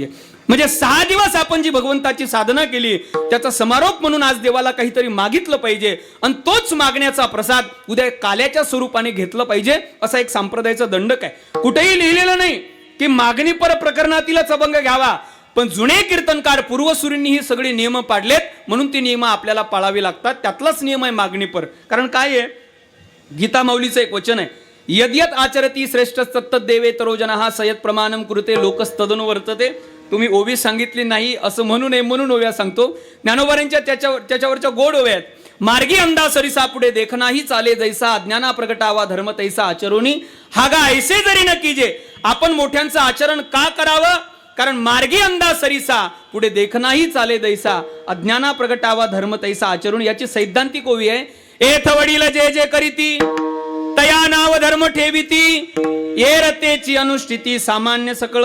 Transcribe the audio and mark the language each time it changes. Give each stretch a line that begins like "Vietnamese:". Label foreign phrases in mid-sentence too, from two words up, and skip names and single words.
Marathi: म्हणजे 6 दिवस आपण जी भगवंताची साधना केली त्याचा समारोप म्हणून आज देवाला काहीतरी मागितलं पाहिजे आणि तोच मागण्याचा प्रसाद उद्या काल्याच्या स्वरूपाने घेतलं पाहिजे असा एक संप्रदायाचा दंडक आहे. कुठेही लिहिलेलं नाही की मागणीपर प्रकरणातीलच अभंग घ्यावा, पण जुने कीर्तनकार पूर्वसुरींनी ही सगळी नियम पाडलेत म्हणून ती नियम आपल्याला पाळावी लागतात. त्यातलाच नियम आहे मागणीपर. कारण काय आहे, गीता माऊलीचं एक वचन आहे,
Sanskrit: यद्यत आचरती श्रेष्ठ सत्तदेवे तरोजनः सयत प्रमाणम कृते लोकस्तदनु वर्तते.
Marathi: तुम्ही ओवी सांगितली नाही असं म्हणू नये म्हणून ओव्या सांगतो. ज्ञानोबारांच्या त्याच्यावरच्या गोड ओव्या आहेत. मार्गी अंदा सरिसा पुढे देखनाही चाले जैसा, अज्ञाना प्रगटावा धर्म तैसा आचरोनी हागा ऐसे जरी न कीजे. आपण मोठ्यांचं आचरण का करावं, कारण मार्गी अंदा सरिसा पुढे देखनाही चाले दैसा, अज्ञाना प्रगटावा धर्म तैसा आचरून. याची सैद्धांतिक ओवी आहे. एथ वडील जे जे करीती तया नाव धर्म ठेविती, ये रतेची अनुष्ठिती सामान्य सकळ.